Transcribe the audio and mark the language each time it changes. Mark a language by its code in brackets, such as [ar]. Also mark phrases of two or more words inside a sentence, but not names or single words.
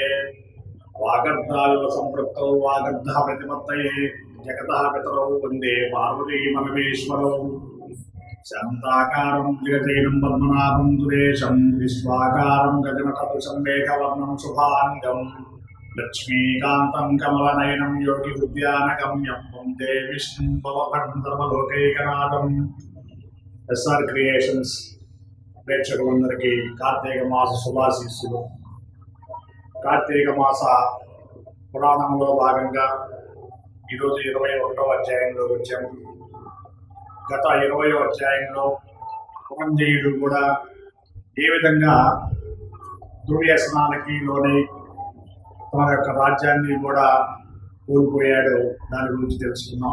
[sa] वागर्धाविव सम्पृक्तौ वागर्धप्रतिपत्तये जगतः पितरौ वन्दे पार्वतीपरमेश्वरौ। शान्ताकारं जगदेनं पद्मनाभं सुरेशं विश्वाकारं गगनसदृशं मेघवर्णं शुभाङ्गं लक्ष्मीकान्तं कमलनयनं योगिविद्यानगम्यं वन्दे विष्णुं भवभक्तर्वलोकैकनाथम्। [te] ఎస్ఆర్ క్రియేషన్స్ ప్రేక్షకులందరికీ కార్తీక మాస శుభాశీస్సులు. కార్తీక మాస పురాణంలో భాగంగా ఈరోజు 21వ అధ్యాయంలో వచ్చాము. గత 20వ అధ్యాయంలో పురంజయుడు కూడా ఏ విధంగా దుర్వ్యసనాలకి లోనై తన యొక్క రాజ్యాన్ని కూడా కోల్పోయాడో దాని గురించి తెలుసుకున్నాం.